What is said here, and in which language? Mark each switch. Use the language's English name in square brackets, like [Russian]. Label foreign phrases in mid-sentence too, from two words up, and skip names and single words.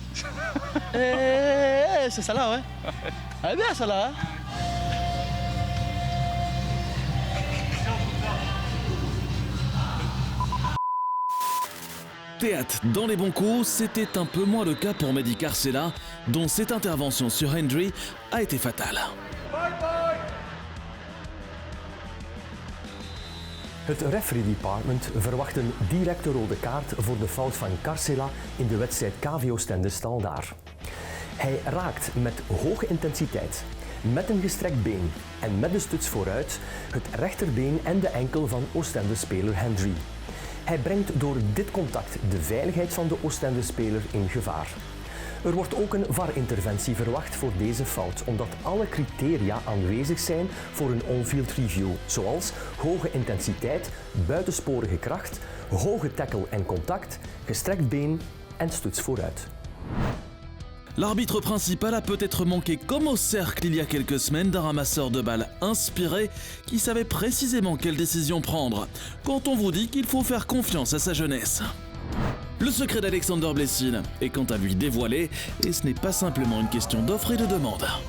[French] C'est ça là ouais. Elle est bien ça là. Théâtre dans les bons coups, c'était un peu moins le cas pour Mehdi Carcella, dont cette intervention sur Hendry a été fatale. [Dutch] Het [English] Referee Department [Dutch] verwacht een directe rode kaart voor de fout van Carcella in de wedstrijd KV Oostende Staldaar. Hij raakt met hoge intensiteit, met een gestrekt been en met de stuts vooruit het rechterbeen en de enkel van Oostende-speler Hendry. Hij brengt door dit contact de veiligheid van de Oostende-speler in gevaar. Er wordt ook een VAR-interventie verwacht voor deze fout, omdat alle criteria aanwezig zijn voor een [English] on-field review, [Dutch] zoals hoge intensiteit, buitensporige kracht, hoge tackle en contact, gestrekt been en stuts vooruit. [French] L'arbitre principal a peut-être manqué comme au cercle il y a quelques semaines d'un ramasseur de balles inspiré qui savait précisément quelle décision prendre quand on vous dit qu'il faut faire confiance à sa jeunesse. Le secret d'Alexander Blessin est quant à lui dévoilé et ce n'est pas simplement une question d'offre et de demande.